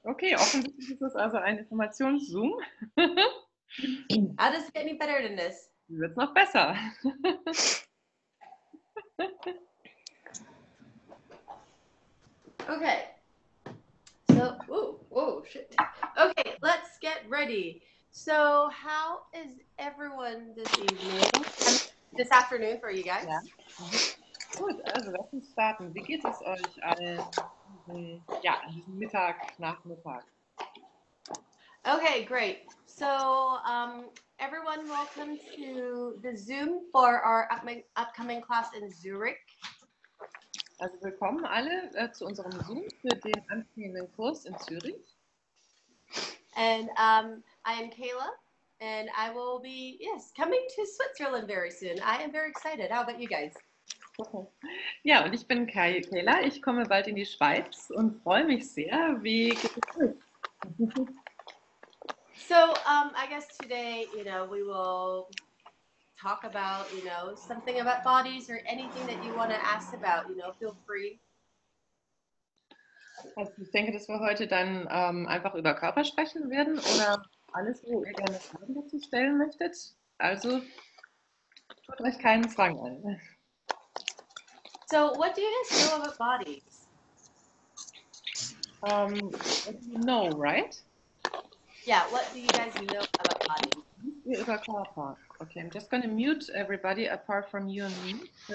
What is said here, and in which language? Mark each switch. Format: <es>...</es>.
<de>Okay, offensichtlich ist das also ein Informations-Zoom.</de> <en>How does it get any better than this?</en> <de>Wird's noch besser.</de> <en>Okay. So, whoa, shit. Okay, let's get ready. So, how is everyone this evening? This afternoon for you guys?</en> <de>Ja. Gut, also lass uns starten. Wie geht es euch allen an diesem Nachmittag?</de> <en>Okay, great. So, everyone, welcome to the Zoom for our upcoming class in Zurich.</en> <de>Also willkommen alle zu unserem Zoom für den anstehenden Kurs in Zürich.</de> <en>And I am Kayla, and I will be, coming to Switzerland very soon. I am very excited. How about you guys?</en> <de>Ja, und ich bin Kayla. Ich komme bald in die Schweiz und freue mich sehr. Wie geht es euch?</de> <en>So, I guess today, we will talk about, something about bodies or anything that you want to ask about, feel free.</en> <de>Also ich denke, dass wir heute dann einfach über Körper sprechen werden oder alles, wo ihr gerne Fragen dazu stellen möchtet. Also tut euch keinen Zwang an.</de> <en>So, what do you guys know about bodies? What do you know, right? Yeah, what do you guys know about bodies?</en> <de>Über Körper.</de> <en>Okay, I'm just going to mute everybody apart from you and me.</en>